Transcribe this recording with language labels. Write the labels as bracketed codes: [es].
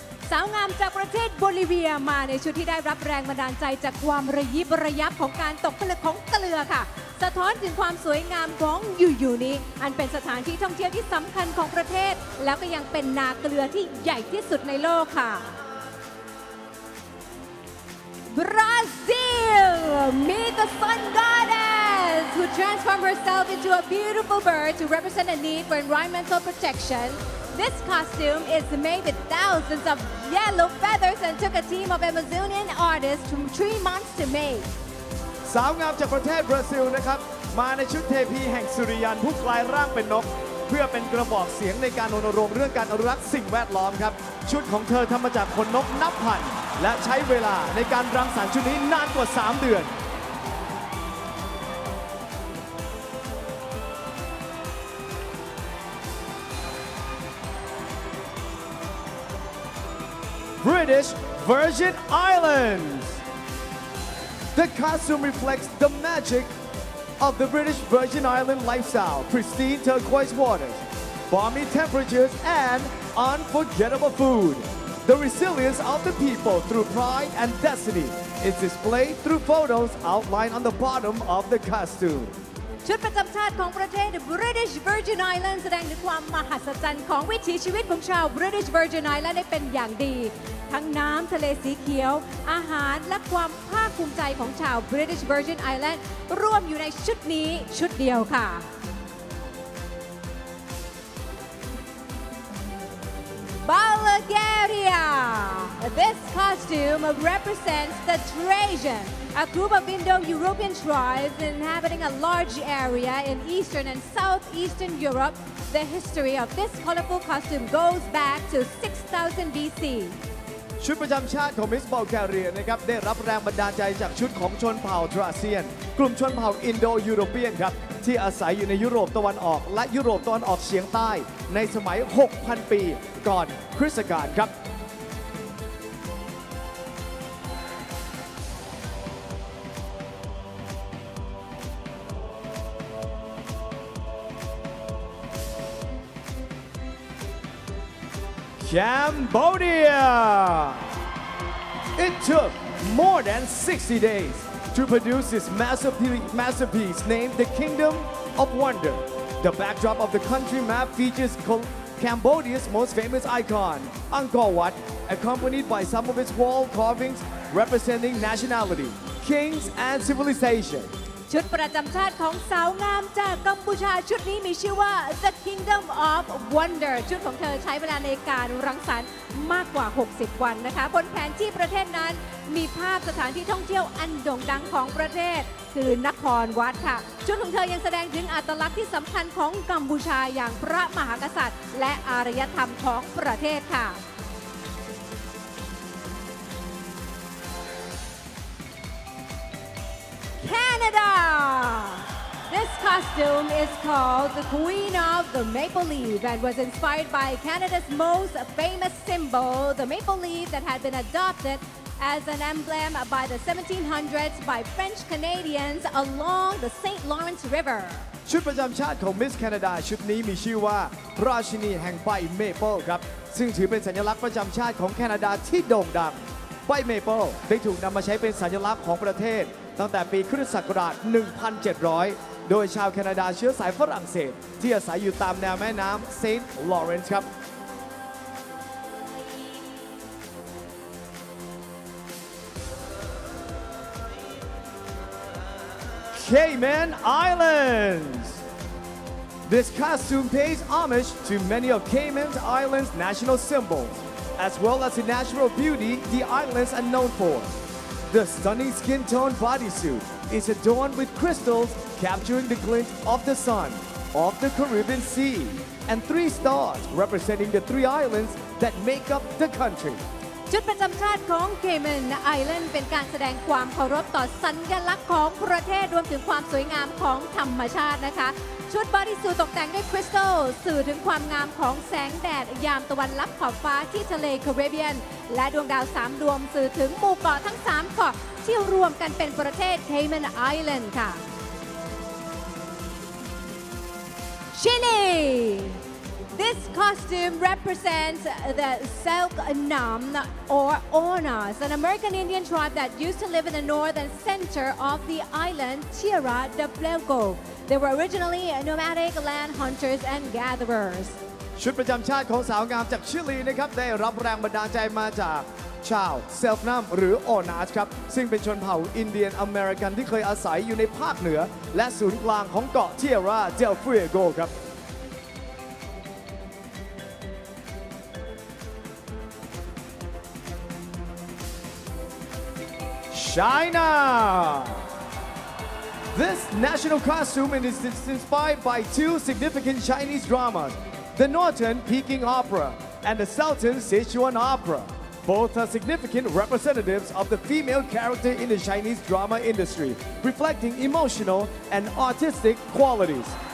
[th] สาวงามจากประเทศโบลิเวียมาในชุดที่ได้รับแรงบันดาลใจจากความระยิบระยับของการตกผลึกของเกลือค่ะสะท้อนถึงความสวยงามของยูนี้อันเป็นสถานที่ท่องเที่ยวที่สำคัญของประเทศแล้วก็ยังเป็นนาเกลือที่ใหญ่ที่สุดในโลกค่ะ [en] Brazil meet the sun goddess who transformed herself into a beautiful bird to represent a need for environmental protection. This costume is made with thousands of yellow feathers and took a team of Amazonian artists from 3 months to make. [th] สาวงามจากประเทศบราซิลนะครับมาในชุดเทพีแห่งสุริยันผู้กลายร่างเป็นนกเพื่อเป็นกระบอกเสียงในการรณรงค์เรื่องการอนุรักษ์สิ่งแวดล้อมครับชุดของเธอทำมาจากขนนกนับพันและใช้เวลาในการรังสรรค์ชุดนี้นานกว่า3 เดือน [en] British Virgin Islands. The costume reflects the magic of the British Virgin Island lifestyle, pristine turquoise waters, balmy temperatures, and unforgettable food. The resilience of the people through pride and destiny is displayed through photos outlined on the bottom of the costume. [th] ชุดประจำชาติของประเทศ British Virgin Islands แสดงถึงความมหัศจรรย์ของวิถีชีวิตของชาว British Virgin Islands ได้เป็นอย่างดี ทั้งน้ำทะเลสีเขียว อาหารและความภาคภูมิใจของชาว British Virgin Islands รวมอยู่ในชุดนี้ชุดเดียวค่ะ Bulgaria. [en] This costume represents the Trajan, a group of Indo-European tribes inhabiting a large area in Eastern and Southeastern Europe. The history of this colorful costume goes back to 6000 BC. [th] ชุดประจำชาติของมิสบัลแกเรียนะครับได้รับแรงบันดาลใจจากชุดของชนเผ่าทราเซียน กลุ่มชนเผ่าอินโดยูโรเปียนครับที่อาศัยอยู่ในยุโรปตะวันออกและยุโรปตะวันออกเฉียงใต้ในสมัย 6,000 ปีก่อนคริสตกาลครับ Cambodia. [en] It took more than 60 days to produce this masterpiece named the Kingdom of Wonder. The backdrop of the country map features Cambodia's most famous icon, Angkor Wat, accompanied by some of its wall carvings representing nationality, kings, and civilization. [th] ชุดประจำชาติของสาวงามจากกัมพูชาชุดนี้มีชื่อว่า The Kingdom of Wonder ชุดของเธอใช้เวลาในการรังสรรค์มากกว่า 60 วันนะคะบนแผนที่ประเทศนั้น มีภาพสถานที่ท่องเที่ยวอันโด่งดังของประเทศคือนครวัดค่ะชุดของเธอยังแสดงถึงอัตลักษณ์ที่สำคัญของกัมพูชาอย่างพระมหากษัตริย์และอารยธรรมของประเทศค่ะCanada. [en] This costume is called the Queen of the Maple Leaf and was inspired by Canada's most famous symbol, the maple leaf that had been adopted as an emblem by the 1700s by French Canadians along the St. Lawrence River. [th] ชุดประจำชาติของมิสแคนาดาชุดนี้มีชื่อว่าราชินีแห่งใบเมเปิลครับซึ่งถือเป็นสัญลักษณ์ประจำชาติของแคนาดาที่โด่งดังใบเมเปิลได้ถูกนำมาใช้เป็นสัญลักษณ์ของประเทศตั้งแต่ปีคริสตศักราช 1700 โดยชาวแคนาดาเชื้อสายฝรั่งเศสที่อาศัยอยู่ตามแนวแม่น้ำเซนต์ลอเรนซ์ครับ Cayman Islands. [en] This costume pays homage to many of Cayman Islands' national symbols, as well as the natural beauty the islands are known for. The stunning skin tone bodysuit is adorned with crystals capturing the glint of the sun, of the Caribbean Sea, and 3 stars representing the 3 islands that make up the country. [th] ชุดประจำชาติของ Cayman Island เป็นการแสดงความเคารพต่อสัญลักษณ์ของประเทศรวมถึงความสวยงามของธรรมชาตินะคะชุดบอดี้สูทตกแต่งด้วยคริสตัลสื่อถึงความงามของแสงแดดยามตะวันลับขอบฟ้าที่ทะเลแคริบเบียนและดวงดาว3ดวงสื่อถึงหมู่เกาะทั้ง3เกาะที่รวมกันเป็นประเทศ Cayman Island ค่ะ Chile. [en] This costume represents the Selknam or Onas, an American Indian tribe that used to live in the north and center of the island Tierra del Fuego. They were originally nomadic land hunters and gatherers. [th] ชุดประจำชาติของสาวงามจากชิลีนะครับได้รับแรงบันดาลใจมาจากชาวเซลฟ์นัมหรือโอนาสครับซึ่งเป็นชนเผ่าอินเดียนอเมริกันที่เคยอาศัยอยู่ในภาคเหนือและศูนย์กลางของเกาะเทียร่าเดลฟูเอโกครับ China. [en] This national costume is inspired by 2 significant Chinese dramas, the Northern Peking Opera and the Southern Sichuan Opera. Both are significant representatives of the female character in the Chinese drama industry, reflecting emotional and artistic qualities.